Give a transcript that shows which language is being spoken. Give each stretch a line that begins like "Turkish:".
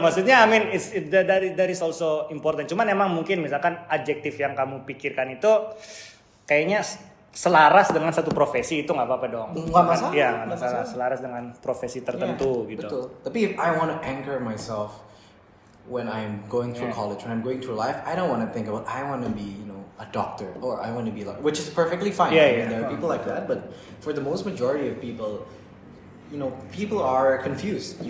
Indonesian: Maksudnya
English: I mean that is also important.
Indonesian: Cuman emang mungkin misalkan adjektif yang kamu pikirkan itu kayaknya selaras dengan satu profesi itu nggak apa-apa dong. Nggak masalah. Iya nggak masalah. Selaras dengan profesi tertentu gitu. Betul. Tapi
English: if I want to anchor myself when I'm going through college, when I'm going through life, I don't want to think about I want to be, a doctor or I want to be like, which is perfectly fine. Yeah, I mean, yeah. there are people like that, but for the most majority of people, people are confused.